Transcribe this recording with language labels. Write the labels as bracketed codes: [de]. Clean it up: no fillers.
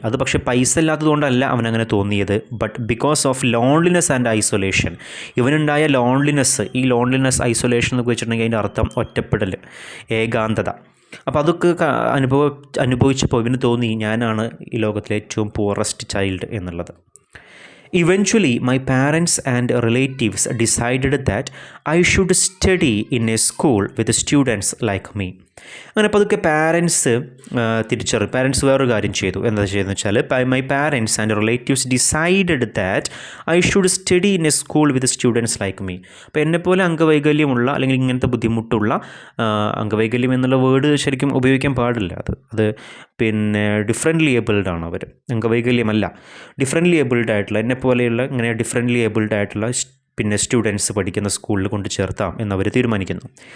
[ml] അത് പക്ഷേ പൈസ ഇല്ലാത്തതുകൊണ്ടല്ല അവനങ്ങനെ തോന്നിയത്, [en] But because of loneliness and isolation. [ml] ഇവനുണ്ടായ loneliness, ഈ ലോൺലിനെസ്, ഐസൊലേഷൻ എന്നൊക്കെ വെച്ചിട്ടുണ്ടെങ്കിൽ അതിൻ്റെ അർത്ഥം ഒറ്റപ്പെടൽ, ഏകാന്തത. അപ്പോൾ അതൊക്കെ അനുഭവിച്ചപ്പോൾ ഇവന് തോന്നി ഞാനാണ് ഈ ലോകത്തിലെ ഏറ്റവും പുവറസ്റ്റ് ചൈൽഡ് എന്നുള്ളത്. [en] Eventually, my parents and relatives decided that I should study in a school with students like me. [ml] അങ്ങനെ പതുക്കെ പാരൻസ് പാരൻസ് വേറൊരു കാര്യം ചെയ്തു. എന്താ ചെയ്തതെന്ന് വെച്ചാൽ, [en] My parents and relatives decided that I should study in a school with students like me. [ml] അപ്പോൾ എന്നെപ്പോലെ അംഗവൈകല്യമുള്ള അല്ലെങ്കിൽ ഇങ്ങനത്തെ ബുദ്ധിമുട്ടുള്ള, അംഗവൈകല്യം എന്നുള്ള വേർഡ് ശരിക്കും ഉപയോഗിക്കാൻ പാടില്ല, അത് പിന്നെ ഡിഫറെൻ്റ്ലി ഏബിൾഡ് ആണ് അവർ, അംഗവൈകല്യമല്ല, ഡിഫറെൻ്റ്ലി ഏബിൾഡ് ആയിട്ടുള്ള, എന്നെപ്പോലെയുള്ള ഇങ്ങനെ ഡിഫറെൻ്റ്ലി ഏബിൾഡ് ആയിട്ടുള്ള പിന്നെ സ്റ്റുഡൻസ് പഠിക്കുന്ന സ്കൂളിൽ കൊണ്ട് ചേർത്താം എന്നവർ തീരുമാനിക്കുന്നു.